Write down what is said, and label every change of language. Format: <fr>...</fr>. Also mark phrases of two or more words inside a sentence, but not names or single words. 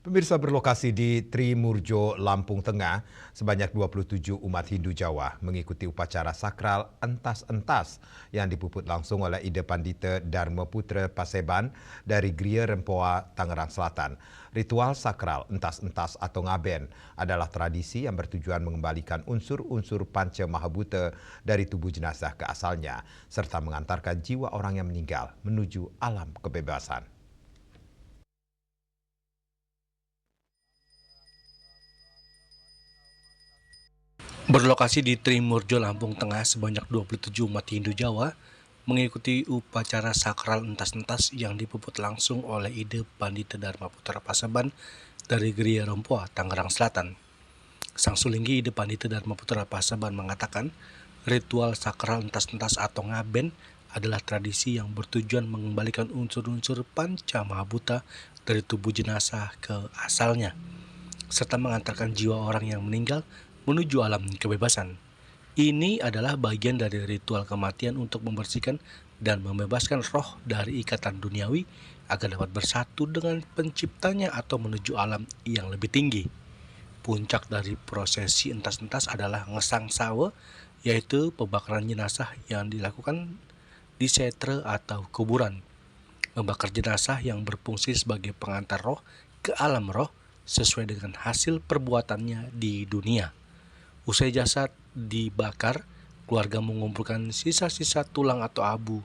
<id>Pemirsa, berlokasi di Trimurjo, Lampung Tengah, sebanyak 27 umat Hindu Jawa mengikuti upacara sakral entas-entas yang dipuput langsung oleh Ida Pandita Dharma Putra Paseban dari Gria Rempoa, Tangerang Selatan. Ritual sakral entas-entas atau ngaben adalah tradisi yang bertujuan mengembalikan unsur-unsur panca mahabhuta dari tubuh jenazah ke asalnya, serta mengantarkan jiwa orang yang meninggal menuju alam kebebasan. Berlokasi di Trimurjo, Lampung Tengah, sebanyak 27 umat Hindu Jawa mengikuti upacara sakral entas-entas yang dipuput langsung oleh Ida Pandita Dharma Putra Paseban dari Gria Rempoa, Tangerang Selatan. Sang Sulinggi Ida Pandita Dharma Putra Paseban mengatakan, ritual sakral entas-entas atau ngaben adalah tradisi yang bertujuan mengembalikan unsur-unsur panca mahabhuta dari tubuh jenazah ke asalnya, serta mengantarkan jiwa orang yang meninggal menuju alam kebebasan. Ini adalah bagian dari ritual kematian untuk membersihkan dan membebaskan roh dari ikatan duniawi agar dapat bersatu dengan penciptanya atau menuju alam yang lebih tinggi. Puncak dari prosesi entas-entas adalah ngesang sawe, yaitu pembakaran jenazah yang dilakukan di setre atau kuburan. Membakar jenazah yang berfungsi sebagai pengantar roh ke alam roh sesuai dengan hasil perbuatannya di dunia. Usai jasad dibakar, keluarga mengumpulkan sisa-sisa tulang atau abu.</id>